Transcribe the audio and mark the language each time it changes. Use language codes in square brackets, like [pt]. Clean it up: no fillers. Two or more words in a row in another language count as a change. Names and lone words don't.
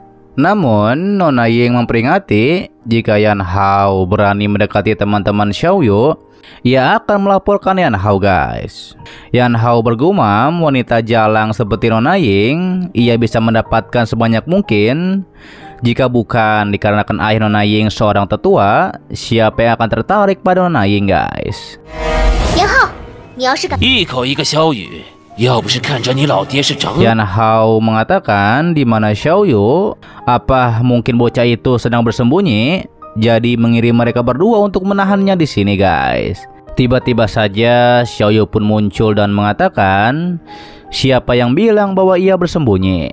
[id] Namun Nona Ying memperingati jika Yan Hao berani mendekati teman-teman Xiaoyu, ia akan melaporkan Yan Hao guys. Yan Hao bergumam wanita jalang seperti Nona Ying ia bisa mendapatkan sebanyak mungkin. Jika bukan dikarenakan ayah Nona Ying seorang tetua, siapa yang akan tertarik pada Nona Ying guys? [zh] Yan Hao, 你要是敢一口一个萧雨，要不是看着你老爹是长 [id] Yan Hao mengatakan di mana Xiaoyu, apa mungkin bocah itu sedang bersembunyi, jadi mengirim mereka berdua untuk menahannya di sini guys. Tiba-tiba saja Xiaoyu pun muncul dan mengatakan, siapa yang bilang bahwa ia bersembunyi?